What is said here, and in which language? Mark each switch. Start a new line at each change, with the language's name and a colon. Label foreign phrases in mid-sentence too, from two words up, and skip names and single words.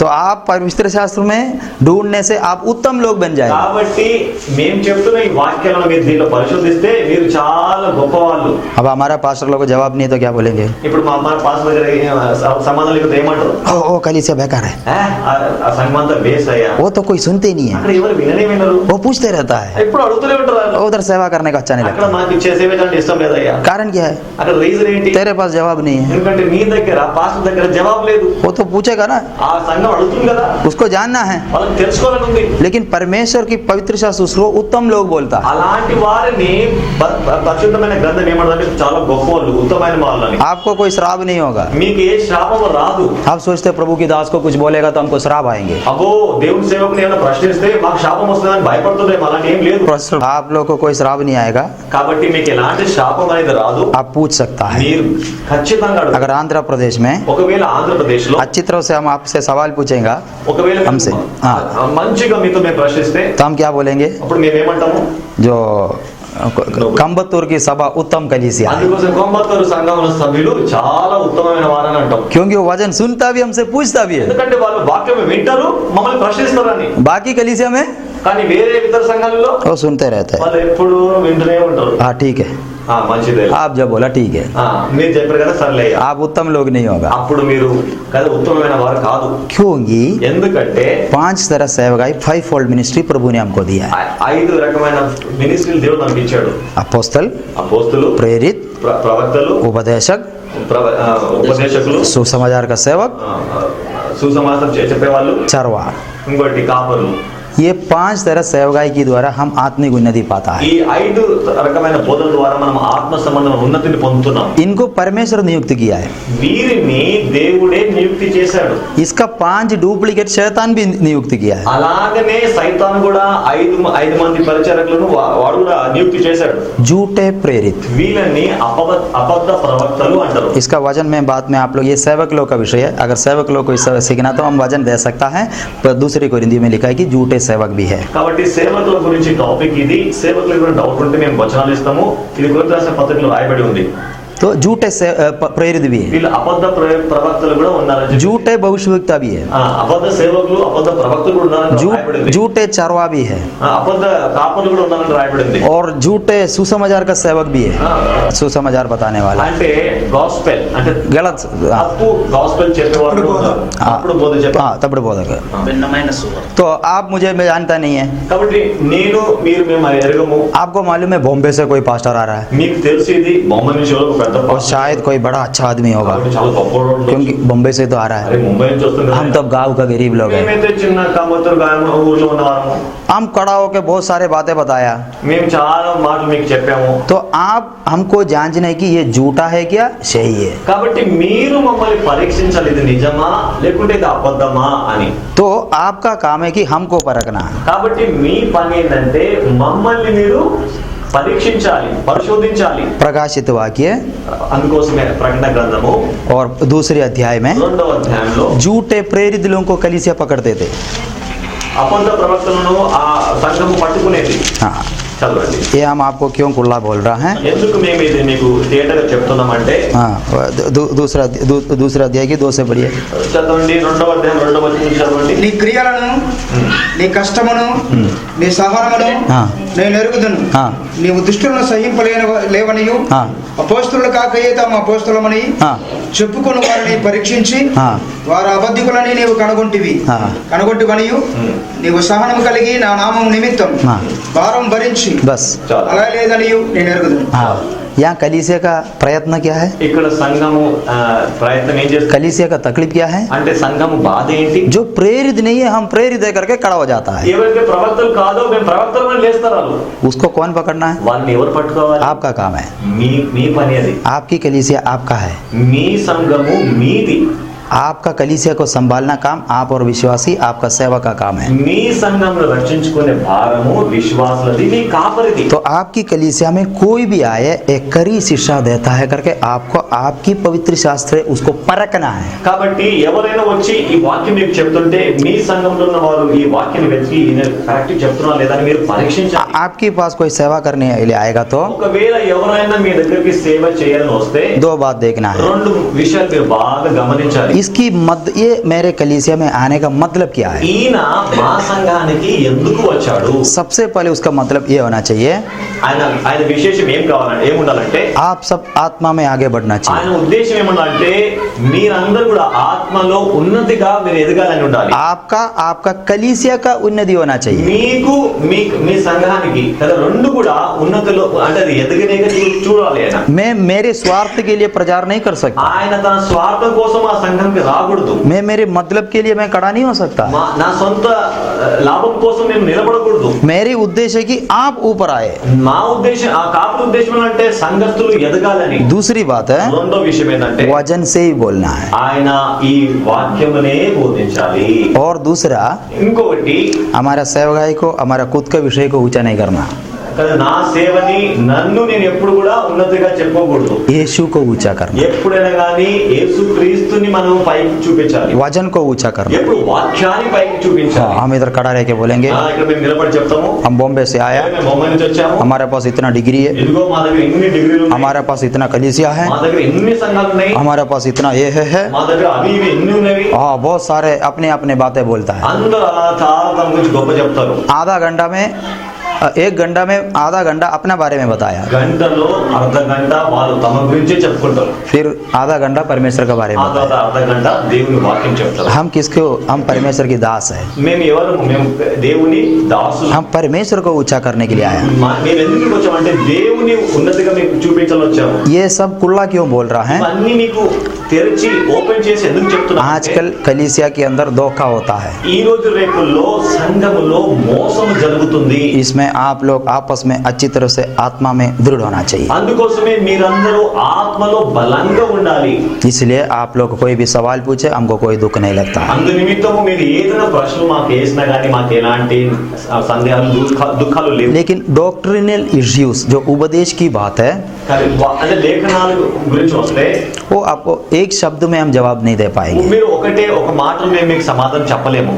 Hindi: तो आप पवित्र शास्त्र में ढूंढने से आप उत्तम लोग बन जाएंगे।
Telugu: కాబట్టి మేము చెప్తున్న ఈ వాక్యాలను మీరు దీంట్లో పరిశోధిస్తే మీరు చాలా గొప్పవాళ్ళు.
Hindi: अब हमारा पास्टर लोग को जवाब नहीं तो क्या बोलेंगे?
Telugu: ఇప్పుడు మా పాస్ దగ్గర సమాధానం లేకపోతే ఏమంటారు?
Hindi: ओ कलीसिया बेकार है,
Telugu: ఆ సంగమంతా బేస్ అయ్యా,
Hindi: वो तो कोई सुनते ही नहीं है,
Telugu: అక్కడ ఎవరు విననే వినరు,
Hindi: वो पूछते रहता है,
Telugu: ఎప్పుడు అడుగుతూనే ఉంటారు వాళ్ళు.
Hindi: उधर सेवा करने का अच्छा नहीं
Telugu: అక్కడ
Hindi: लगता।
Telugu: మాకు ఇచ్చే సేవ అంటే ఇష్టం లేదయ్యా.
Hindi: कारण क्या है?
Telugu: అక్కడ రీజన్ ఏంటి?
Hindi: तेरे पास जवाब नहीं है,
Telugu: ఎందుకంటే నీ దగ్గర పాస్టర్ దగ్గర జవాబు లేదు.
Hindi: वो तो पूछेगा ना,
Telugu: ఆ సంఘం అడుగుతుంది కదా,
Hindi: उसको जानना है।
Telugu: వాళ్ళకి తెలుసుకోవాలని ఉంది.
Hindi: लेकिन परमेश्वर की पवित्र शास्त्र उसको उत्तम लोग बोलता है।
Telugu: అలాంటి వారిని పరిశుద్ధమైన గ్రంథం ఏమంటుందంటే చాలా గొప్ప వాళ్ళు, ఉత్తమైన వాళ్ళని.
Hindi: आपको कोई श्राप नहीं होगा।
Telugu: మీకు ఏ శాపము రాదు.
Hindi: आप सोचते प्रभु की दास को कुछ बोलेगा तो हमको श्राप आएंगे।
Telugu: అబ్బో దేవుని సేవకుని ఏమైనా ప్రశ్నిస్తే మాకు శాపం వస్తుందని భయపడుతుందేమో, అలాంటి ఏం లేదు.
Hindi: आप लोग को कोई श्राप नहीं आएगा,
Telugu: కాబట్టి మీకు ఎలాంటి శాపం అనేది రాదు.
Hindi: आप पूछ सकता है।
Telugu: మీరు ఖచ్చితంగా అడగండి.
Hindi: अगर आंध्र प्रदेश में
Telugu: ఒకవేళ ఆంధ్రప్రదేశ్ లో
Hindi: अच्छी तरह से हम आपसे सवाल पूछेंगे
Telugu: ఒకవేళ
Hindi: हमसे, हाँ।
Telugu: మంచిగా మీతో మేము ప్రశ్నిస్తే
Hindi: तो हम क्या बोलेंगे?
Telugu: అప్పుడు మేము ఏమంటాము?
Hindi: जो कंबत्तूर की सभा उत्तम कलीसिया है,
Telugu: అందుకోసం కోంబత్తూరు సంఘంలో సభ్యులు చాలా ఉత్తమమైన వారని అంటాం.
Hindi: क्योंकि वो वचन सुनता भी हमसे पूछता भी है।
Telugu: ఎందుకంటే వాళ్ళు వాక్యం వింటారు, మమ్మల్ని ప్రశ్నిస్తారని.
Hindi: बाकी कलीसिया में
Telugu: కానీ వేరే ఇతర సంఘాలలో
Hindi: वो सुनते रहते हैं।
Telugu: వాళ్ళు ఎప్పుడు వింటూనే ఉంటారు.
Hindi: हाँ ठीक है,
Telugu: మంచిదే,
Hindi: आप जब बोला ठीक है,
Telugu: మీరు చెప్పారు కదా సర్లే,
Hindi: आप उत्तम लोग नहीं होगा।
Telugu: అప్పుడు మీరు కదా ఉత్తమమైన వారు కాదు.
Hindi: क्योंकि
Telugu: ఎందుకంటే
Hindi: 5 तरह सेवकाई 5
English: fold ministry
Hindi: प्रभु ने हमको दिया है।
Telugu: 5 రకమైన మినిస్ట్రీలు దేవుడు మనకి ఇచ్చాడు.
Hindi: अपोस्तल,
Telugu: అపోస్తులు,
Hindi: प्रेरित,
Telugu: ప్రవక్తలు,
Hindi: उपदेशक,
Telugu: ఉపదేశకులు,
Hindi: सुसमाचार का सेवक,
Telugu: సుసమాచారం చెప్పేవాళ్ళు,
Hindi: चरवा।
Telugu: ఇంకోటి కాపరులు.
Hindi: ये 5 तरह सेवकाई के द्वारा हम आत्मिक उन्नति पाता है।
Telugu: ఈ 5 రకమైన బోధన ద్వారా మనం ఆత్మ సంబంధమైన ఉన్నతిని పొందుతున్నాం.
Hindi: इनको परमेश्वर नियुक्त किया है।
Telugu: వీరిని దేవుడే నియుక్తి చేశాడు.
Hindi: इसका 5 डुप्लीकेट शैतान भी नियुक्त किया है।
Telugu: అలాగనే సైతాన్ కూడా 5 మంది పరిచారకులను వాడు కూడా నియుక్తి చేశాడు.
Hindi: झूठे प्रेरित,
Telugu: వీళ్ళని అబద్ధ ప్రవక్తలు అంటారు.
Hindi: इसका वजन में बाद में आप लोग, ये सेवक लोग का विषय है। अगर सेवक लोग को सीखना तो हम वजन दे सकता है, पर दूसरी कोरिन्थी में लिखा है कि झूठे सेवक भी है।
Telugu: కాబట్టి సేవకుల గురించి టాపిక్ ఇది. సేవకులకు ఏమైనా డౌట్ ఉంటే మేము వచనాలు ఇస్తాము. ఇది కొరింథీ రాసిన పత్రికలో రాయబడి ఉంది.
Hindi: तो झूठे प्रेरित भी है,
Telugu: వీళ్ళు అబద్ధ ప్రవక్తలు కూడా ఉన్నారని,
Hindi: झूठे भविष्यवक्ता भी है,
Telugu: అబద్ధ సేవకులు అబద్ధ ప్రవక్తలు కూడా ఉన్నారని రాయబడింది.
Hindi: झूठे चरवा भी है,
Telugu: అబద్ధ కాపరులు కూడా ఉన్నారని రాయబడింది.
Hindi: और झूठे सुसमाचार का सेवक भी है, सुसमाचार बताने वाला।
Telugu: అంటే గాస్పెల్ అంటే
Hindi: गलत,
Telugu: తప్పు గాస్పెల్ చెప్పేవాళ్ళు ఉన్నారు. అప్పుడు బోధ చెప్పారు.
Hindi: हाँ तब बोधक।
Telugu: భిన్నమైన సువార్త.
Hindi: तो आप मुझे मैं जानता नहीं है,
Telugu: కాబట్టి మీరు మేము ఎరగము.
Hindi: आपको मालूम है बॉम्बे से कोई पास्टर आ रहा है,
Telugu: మీకు తెలిసి ఇది బొమ్మ నుంచి ఒక పెద్ద
Hindi: और शायद कोई बड़ा अच्छा आदमी होगा,
Telugu: కాబట్టి చాలా గొప్పవాడు ఉండొచ్చు.
Hindi: क्योंकि बॉम्बे से तो आ रहा
Telugu: అరే
Hindi: है।
Telugu: ముంబై నుంచి వస్తుంది.
Hindi: हम तो गांव का गरीब लोग हैं।
Telugu: మేమైతే చిన్న కమ్మత్తూరు ఊర్లో ఉన్నవారము.
Hindi: हम खड़ा होकर बहुत सारे बातें बताया,
Telugu: మేము చాలా మాటలు మీకు చెప్పాము.
Hindi: तो आप हमको जांचने की ये झूठा है क्या सही है।
Telugu: కాబట్టి మీరు మమ్మల్ని పరీక్షించాలి, ఇది నిజమా లేకుంటే ఇది అబద్ధమా అని.
Hindi: तो आपका काम है कि हमको परखना।
Telugu: కాబట్టి మీ పని ఏంటంటే మమ్మల్ని మీరు పరీక్షించాలి, పరిశోధించాలి.
Hindi: प्रकाशित वाक्य
Telugu: అందుకోసమే ప్రకటన గ్రంథము
Hindi: और दूसरे अध्याय में
Telugu: 2వ అధ్యాయంలో
Hindi: झूठे प्रेरित लोगों को कलीसिया पकड़ते थे।
Telugu: అబద్ధ ప్రవక్తలను ఆ సంఘము పట్టుకునేది.
Hindi: हाँ,
Telugu: చదవండి.
Hindi: ये हम आपको क्यों कुल्ला बोल रहा है।
Telugu: ఎందుకు మేము ఇది మీకు థియేటర్ చెప్తున్నామంటే,
Hindi: हाँ, दूसरा अध्याय की 2 से बढ़िए।
Telugu: చదవండి 2వ అధ్యాయం 2వ వచనం చదవండి. నీ క్రియలను, నీ కష్టమును, నీ సహనమును
Hindi: हाँ
Telugu: నేను ఎరుగుదును.
Hindi: हाँ
Telugu: నీవు దుష్టులను సహింపలేవనియు,
Hindi: हाँ
Telugu: అపోస్తులు కాకయే తాము అపోస్తులమని
Hindi: हाँ
Telugu: చెప్పుకుని వారిని పరీక్షించి
Hindi: हाँ
Telugu: వారు అబద్ధికులని నీవు కనుగొంటివి.
Hindi: हाँ
Telugu: కనుగొట్టుకొనియు నీవు సహనము కలిగి నా నామం నిమిత్తం
Hindi: हाँ
Telugu: భారం భరించి
Hindi: बस।
Telugu: చాలు. అలా లేదనియు నేను ఎరుగుదును.
Hindi: हाँ, यहाँ कलीसिया का प्रयत्न क्या है,
Telugu: ఇక్కడ సంఘము ప్రయత్నం ఏం చేస్తుంది
Hindi: कलीसिया का तकलीफ क्या है।
Telugu: అంటే సంఘము బాధ ఏంటి?
Hindi: जो प्रेरित नहीं है हम प्रेरित है करके खड़ा हो जाता है,
Telugu: ఎవరైతే ప్రవక్తలు కాదో మేము ప్రవక్తలను లేస్తారు.
Hindi: उसको कौन पकड़ना है।
Telugu: వాళ్ళని ఎవరు పట్టుకోవాలి?
Hindi: आपका काम है,
Telugu: మీ పని అది.
Hindi: आपकी कलीसिया आपका है,
Telugu: మీ సంఘము మీది.
Hindi: आपका कलीसिया को संभालना काम आप और विश्वासी आपका सेवा का काम है।
Telugu: మీ సంఘంను రక్షించుకునే భారము విశ్వాసులది, మీ కాపరిది.
Hindi: तो आपकी कलीसिया में कोई भी आए एक कड़ी शिक्षा देता है करके आपको आपकी पवित्र शास्त्र उसको परखना है।
Telugu: కాబట్టి ఎవరైనా వచ్చి ఈ వాక్యం మీకు చెప్తుంటే మీ సంఘంలో ఉన్న వారు ఈ వాక్యాన్ని వెతికి ఈయన కరెక్ట్ చెప్తున్నా లేదా అని మీరు పరీక్షించాలి.
Hindi: आपके पास कोई सेवा करने के लिए आएगा तो
Telugu: ఒకవేళ ఎవరైనా మీ దగ్గరికి సేవ చేయాలని వస్తే
Hindi: 2 बात देखना है।
Telugu: 2 విషయాలు మీరు బాగా గమనించాలి.
Hindi: इसकी ये मेरे कलीसिया में आने का मतलब क्या है?
Telugu: ఈయన మా సంఘానికి ఎందుకు వచ్చాడు?
Hindi: सबसे पहले उसका मतलब ये होना चाहिए,
Telugu: ఆయన ఆయన విశేషం ఏముండాలంటే
Hindi: आप सब आत्मा में आगे बढ़ना
Telugu: ఆయన
Hindi: चाहिए।
Telugu: ఉద్దేశం ఏముండాలంటే మీరందరూ కూడా ఆత్మలో ఉన్నతిగా మీరు ఎదగాలని ఉండాలి।
Hindi: आपका कलीसिया का उन्नति होना चाहिए।
Telugu: మీకు మీ సంఘానికి కదా రెండు కూడా ఉన్నతిలో అంటే అది ఎదగనేగా చూడాలి। ఆయన
Hindi: मैं मेरे स्वार्थ के लिए प्रचार नहीं कर सकता,
Telugu: ఆయన తన స్వార్థం కోసం ఆ సంఘంకి రాకూడదు।
Hindi: मैं मेरे मतलब के लिए मैं खड़ा नहीं हो सकता।
Telugu: నా సొంత లాభం కోసం నేను నిలబడకూడదు।
Hindi: मेरी उद्देश्य है कि आप ऊपर आए।
Telugu: మా ఉద్దేశం ఆ కాపుల ఉద్దేశం అంటే సంఘస్థులు ఎదగాలని।
Hindi: दूसरी बात है,
Telugu: రెండో విషయం ఏంటంటే
Hindi: वचन से ही बोलना है।
Telugu: ఆయన ఈ వాక్యమునే బోధించాలి।
Hindi: और दूसरा,
Telugu: ఇంకొకటి
Hindi: हमारा सेवकाई को हमारा खुद का विषय को ऊंचा नहीं करना,
Telugu: కదా నా సేవని నన్ను నేను ఎప్పుడు కూడా ఉన్నతిగా చెప్పకూడదు।
Hindi: यीशु को ऊंचा करना,
Telugu: ఎప్పుడైనా గానీ యేసుక్రీస్తుని మనం పైకి చూపించాలి।
Hindi: वचन को ऊंचा करना।
Telugu: ఎప్పుడు వాక్యాన్ని పైకి చూపించాలి।
Hindi: हम इधर खड़ा रह के बोलेंगे,
Telugu: ఇక్కడ మేము నిలబడి చెప్తాము
Hindi: हम बॉम्बे से आया,
Telugu: మేము బొమ్మ నుంచి వచ్చాము,
Hindi: हमारे पास इतना डिग्री है,
Telugu: ఇదిగో మా దగ్గర ఎన్ని డిగ్రీలు ఉన్నాయి,
Hindi: हमारे पास इतना कलीसिया है,
Telugu: మా దగ్గర ఎన్ని సంఘాలు ఉన్నాయి,
Hindi: हमारे पास इतना ये है।
Telugu: మా దగ్గర అవి ఇవి ఎన్ని ఉన్నవి।
Hindi: हाँ, बहुत सारे अपने अपने बातें बोलता है।
Telugu: అందరూ అలా చాలా తమ గురించి గొప్ప చెప్తారు।
Hindi: आधा घंटा में 1 घंटा में आधा घंटा अपने बारे में बताया,
Telugu: గంటలో అర్ధ గంట వాళ్ళు తమ గురించే చెప్పుకుంటారు,
Hindi: फिर आधा घंटा परमेश्वर के बारे में
Telugu: ఆ తర్వాత
Hindi: बताया।
Telugu: అర్ధ గంట దేవుని వాక్యం చెప్తారు।
Hindi: हम परमेश्वर की दास है,
Telugu: మేము దేవుని దాసులు।
Hindi: हम परमेश्वर को ऊंचा करने के लिए आया।
Telugu: మేము ఎందుకు వచ్చామంటే దేవుని ఉన్నతిగా మీకు చూపించాలని వచ్చాము।
Hindi: ये सब कुल्ला क्यों बोल रहा है?
Telugu: ఇవన్నీ మీకు తెరిచి ఓపెన్ చేసి ఎందుకు చెప్తున్నా,
Hindi: आजकल कलीसिया के अंदर धोखा होता है,
Telugu: ఈ రోజు రేపుల్లో సంఘములో మోసం జరుగుతుంది।
Hindi: इसमें आप लोग आपस में अच्छी तरह से आत्मा में दृढ़ होना चाहिए।
Telugu: అందుకోసమే మీరందరూ ఆత్మలో బలంగా ఉండాలి।
Hindi: इसलिए आप लोग कोई भी सवाल पूछे, हमको कोई दुख नहीं लगता।
Telugu: అందు నిమిత్తము మీరు ఏదైనా ప్రశ్నలు మాకు వేసినా కానీ మాకు ఎలాంటి సందేహాలు దుఃఖాలు లేవు।
Hindi: लेकिन
English: doctrinal issues
Hindi: जो उपदेश की बात है,
Telugu: కానీ అంటే లేఖనాల గురించి వస్తే
Hindi: वो आपको एक शब्द में हम जवाब नहीं दे पाएंगे,
Telugu: మీరు ఒక మాటలో మేము మీకు సమాధానం చెప్పలేము।